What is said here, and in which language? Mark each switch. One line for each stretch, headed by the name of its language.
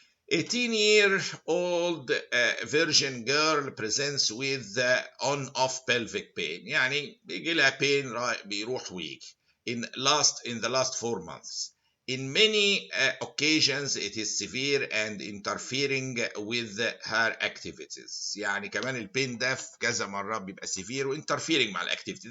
English: 18-year-old virgin girl presents with on-off pelvic pain.
Arabic: يعني بيجي لها
English: pain
Arabic: بيروح ويجي
English: in the last 4 months. In many occasions it is severe and interfering with her activities.
Arabic: يعني كمان البين ده في كذا مرة بيبقى severe و interfering مع الاكتيفيتي.